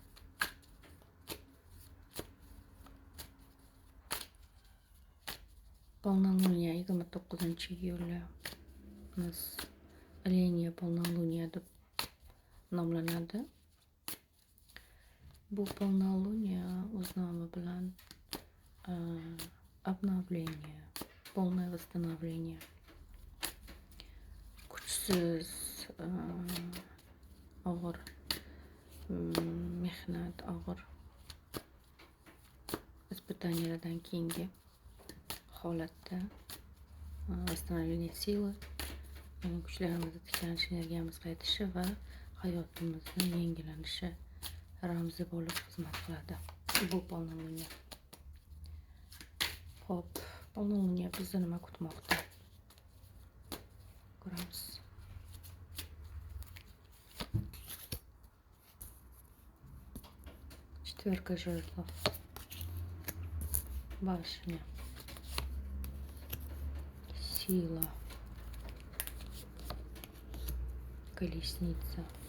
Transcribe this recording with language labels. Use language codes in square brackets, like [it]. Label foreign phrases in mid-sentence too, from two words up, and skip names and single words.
[uz] Polnoluniya 29-iyulda Alenia polnoluniya deb nomlanadi. Bu polnoluniya o'z nomi bilan [ru] обновление, полное восстановление. [uz] Kuchsiz, og'ir mehnat, og'ir испытаниyalardan keyingi holatda [ru] восстановление силы, [uz] kuchlarimizni tiklanish, energiyamiz qaytishi va hayotimizning yangilanishi ramzi bo'lib xizmat qiladi. Bu polnoluniya. Xo'p, polnoluniya bizni nima kutmoqda? Ko'ramiz. [ru] Четверка жезлов, башня, сила, колесница,